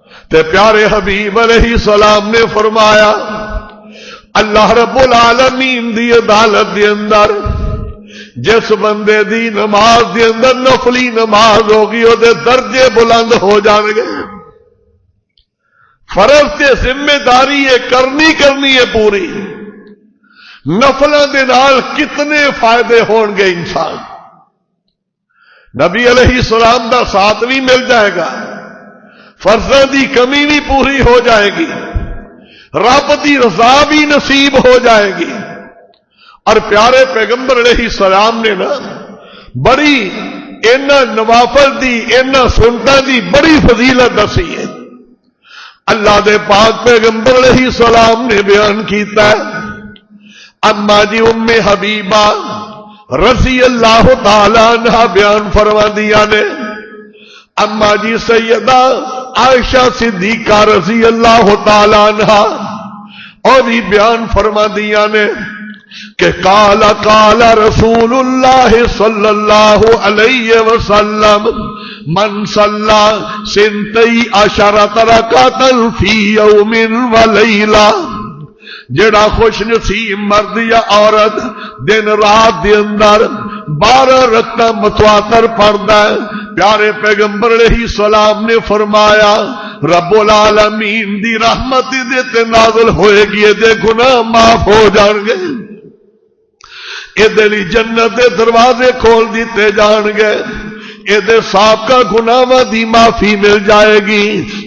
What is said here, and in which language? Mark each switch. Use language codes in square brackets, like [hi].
[pa] تے پیارے حبیب علیہ السلام نے فرمایا اللہ رب العالمین دی عدالت دے اندر جس بندے دی نماز دے اندر نفلی نماز ہوگی او دے درجے بلند ہو جان گے. فرض تے ذمہ داری ہے کرنی ہے پوری. نفلاں دے نال کتنے فائدے ہون گے انسان. نبی علیہ السلام دا ساتھ بھی مل جائے گا، فرضاں دی کمی بھی پوری ہو جائے گی، رب دی رضا بھی نصیب ہو جائے گی. اور پیارے پیغمبر علیہ السلام نے نا بڑی انہاں نوافل دی انہاں سنتاں دی بڑی فضیلت دسی ہے. اللہ دے پاک پیغمبر علیہ السلام نے بیان کیتا ہے اما جی ام حبیبہ رضی اللہ تعالی عنہ بیان فرما دیا نے، اما جی سیدہ عائشہ صدیقہ رضی اللہ تعالی عنہ اور بھی بیان فرما دیا نے کہ [ar] قال رسول اللہ صلی اللہ علیہ وسلم من صلی سنتی عشرۃ رکعۃ فی یوم و لیلہ. [pa] جڑا خوش نصیب مرد یا عورت دن رات دے اندر 12 رکعتاں متواتر پڑھدا ہے، پیارے پیغمبر علیہ السلام نے فرمایا رب العالمین دی رحمت دے تے نازل ہوئے گی، دے گناہ معاف ہو جان گے، ادھر جنت دے دروازے کھول دیتے جان گے، ادھر سابقہ گناہاں دی معافی مل جائے گی.